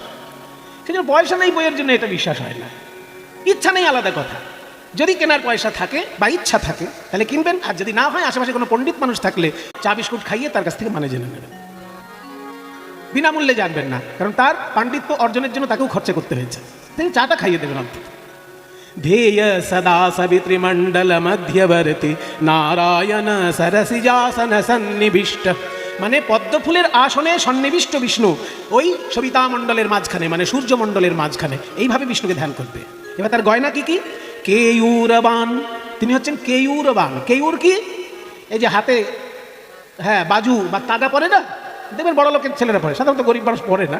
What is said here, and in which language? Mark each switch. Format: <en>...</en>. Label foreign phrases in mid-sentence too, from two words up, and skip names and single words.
<bn>কিন্তু পয়সা নেই বইয়ের জন্য এটা বিশ্বাস হয় না। ইচ্ছা নেই আলাদা কথা, যদি কেনার পয়সা থাকে বা ইচ্ছা থাকে তাহলে কিনবেন, আর যদি না হয় আশেপাশে কোনো পণ্ডিত মানুষ থাকলে চা বিস্কুট খাইয়ে তার কাছ থেকে মানে জেনে নেবেন। বিনামূল্যে জানবেন না, কারণ তার পাণ্ডিত্য অর্জনের জন্য তাকেও খরচা করতে হয়েছে, তিনি চাটা খাইয়ে দেবেন অন্তত।</bn> <sa>ध्येय सदा सवितृमंडल मध्यवर्ती नारायण सरसिजासन सन्निविष्ट</sa> <bn>মানে পদ্মফুলের আসনে সন্নিবিষ্ট বিষ্ণু ওই সবিতামণ্ডলের মাঝখানে, মানে সূর্যমণ্ডলের মাঝখানে। এইভাবে বিষ্ণুকে ধ্যান করবে। এবার তার গয়না কি কি? কেয়ুরবান, তিনি হচ্ছেন কেয়ুরবান। কেয়ুর কি? এই যে হাতে, হ্যাঁ, বাজু বা তাগা পরে না, দেখবেন বড় লোকের ছেলেরা পরে, সাধারণত গরিব মানুষ পরে না।</bn>